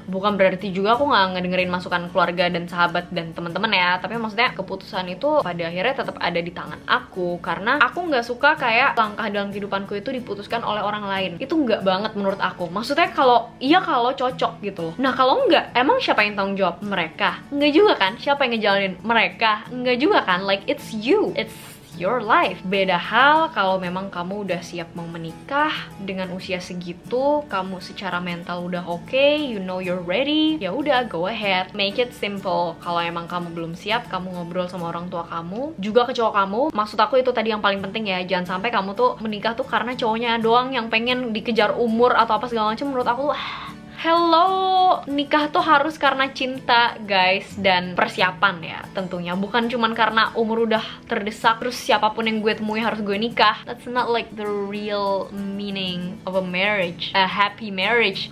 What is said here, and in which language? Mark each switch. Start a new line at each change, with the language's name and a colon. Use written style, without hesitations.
Indonesian: Bukan berarti juga aku nggak ngedengerin masukan keluarga dan sahabat dan teman-teman ya, tapi maksudnya keputusan itu pada akhirnya tetap ada di tangan aku, karena aku nggak suka kayak langkah dalam kehidupanku itu diputuskan oleh orang lain. Itu nggak banget menurut aku. Maksudnya kalau cocok gitu loh. Nah kalau nggak, emang siapa yang tanggung jawab? Mereka? Nggak juga kan? Siapa yang ngejalanin? Mereka? Nggak juga kan?
English: Like it's you, it's your life.
Indonesian: Beda hal kalau memang kamu udah siap mau menikah dengan usia segitu, kamu secara mental udah oke,
English: you know you're ready,
Indonesian: ya udah
English: go ahead, make it simple.
Indonesian: Kalau emang kamu belum siap, kamu ngobrol sama orang tua kamu, juga ke cowok kamu. Maksud aku itu tadi yang paling penting ya, jangan sampai kamu tuh menikah tuh karena cowoknya doang yang pengen dikejar umur atau apa segala macam. Menurut aku hello, nikah tuh harus karena cinta guys, dan persiapan ya tentunya, bukan cuman karena umur udah terdesak terus siapapun yang gue temui harus gue nikah.
English: That's not like the real meaning of a marriage, a happy marriage.